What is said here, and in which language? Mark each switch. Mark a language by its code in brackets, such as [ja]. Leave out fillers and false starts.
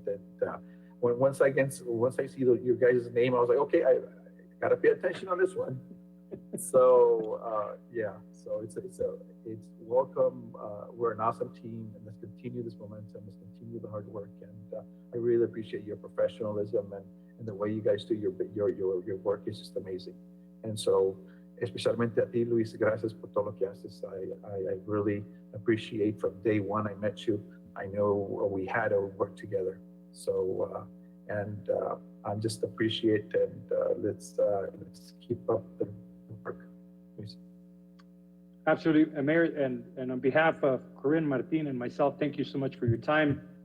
[en] That once I see your guys' name, I was like, okay, I gotta pay attention on this one. So yeah, so it's welcome. We're an awesome team, and let's continue this momentum. Let's continue the hard work, and I really appreciate your professionalism and the way you guys do your work is just amazing. And so, [es] especialmente a ti, Luis, gracias por todo lo que haces. [en] I really appreciate from day one I met you. I know we had to work together. So, I'm just appreciate and let's keep up the work. Luis. Absolutely, Mayor, and on behalf of Corinne, Martin, and myself, thank you so much for your time.